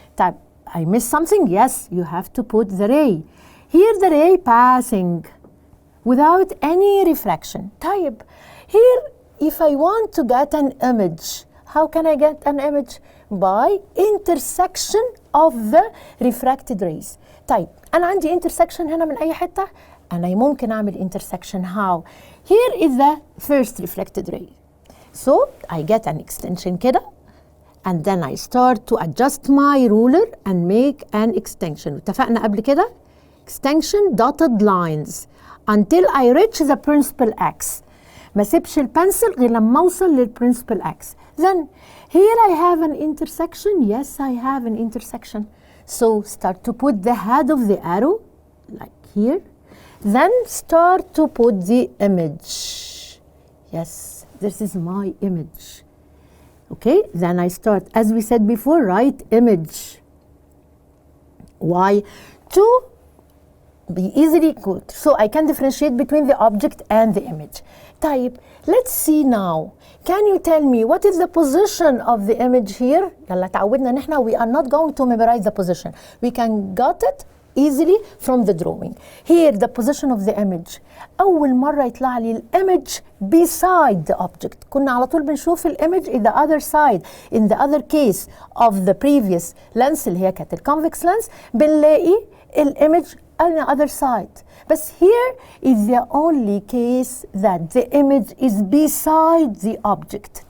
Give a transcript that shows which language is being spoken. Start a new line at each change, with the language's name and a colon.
English: طب I missed something? Yes, you have to put the ray. Here the ray passing without any refraction. طيب here if I want to get an image, how can I get an image? By intersection of the refracted rays.
Arabic: طيب أنا عندي intersection هنا من أي حتة. أنا ممكن أعمل intersection.
English: How? Here is the first reflected ray. So I get an extension كده. And then I start to adjust my ruler and make an extension. اتفقنا قبل كده. Extension dotted lines until I reach the principal axis.
Arabic: ما سيبش البنسل غير لما اوصل للprincipal axis.
English: Then here I have an intersection. Yes, I have an intersection. So start to put the head of the arrow like here. Then start to put the image. Yes, this is my image. Okay, then I start, as we said before, write image. Why? To be easily good, so I can differentiate between the object and the image. طيب, let's see now. Can you tell me what is the position of the image here?
Arabic: يلا تعودنا ان احنا
English: we are not going to memorize the position. We can get it easily from the drawing. Here the position of the image.
Arabic: أول مرة يطلع لي الimage
English: beside the object.
Arabic: كنا على طول بنشوف
English: الimage in the other side. In the other case of the previous lens
Arabic: اللي هي كانت
English: الconvex lens
Arabic: بنلاقي
English: الimage on the other side. But here is the only case that the image is beside the object.